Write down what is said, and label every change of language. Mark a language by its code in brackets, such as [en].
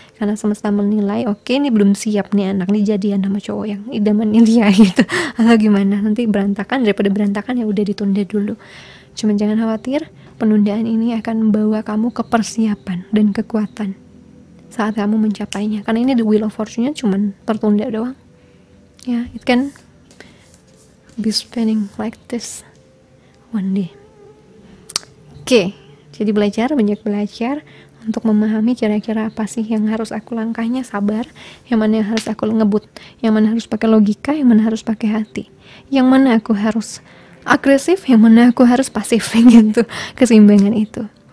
[id] Karena semesta menilai, oke, ini belum siap nih anak nih jadian sama cowok yang idamannya dia gitu. Atau gimana, nanti berantakan, daripada berantakan ya udah ditunda dulu. Cuman jangan khawatir, penundaan ini akan membawa kamu ke persiapan dan kekuatan saat kamu mencapainya. Karena ini the Wheel of Fortune-nya cuman tertunda doang. [en] Ya, it can be spinning like this one day. [id] Oke, jadi banyak belajar untuk memahami kira-kira apa sih yang harus aku langkahnya, sabar, yang mana yang harus aku ngebut, yang mana harus pakai logika, yang mana harus pakai hati, yang mana aku harus agresif, yang mana aku harus pasif gitu. Keseimbangan itu.